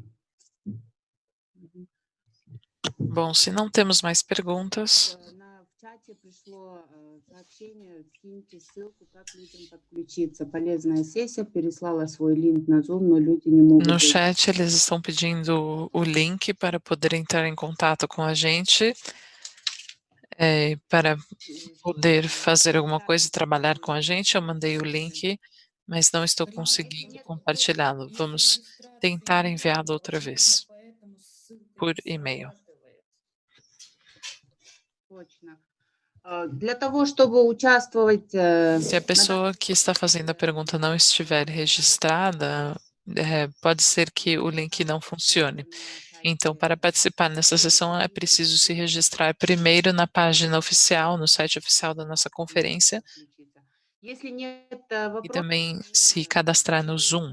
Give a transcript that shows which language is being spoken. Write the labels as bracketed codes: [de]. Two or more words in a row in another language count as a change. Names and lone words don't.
[pt] Bom, se não temos mais perguntas, [ru] В чате пришло сообщение, скиньте ссылку, как людям подключиться. Полезная сессия, переслала свой линк на Zoom, но люди не могут... [pt] no chat eles estão pedindo o link para poder entrar em contato com a gente, para poder fazer alguma coisa e trabalhar com a gente. Eu mandei o link, mas não estou conseguindo compartilhá-lo. Vamos tentar enviá-lo outra vez por e-mail. [ru] Для того, чтобы участвовать... [pt] Se a pessoa que está fazendo a pergunta não estiver registrada, pode ser que o link não funcione. Então, para participar nessa sessão, é preciso se registrar primeiro na página oficial, no site oficial da nossa conferência, e também se cadastrar no Zoom.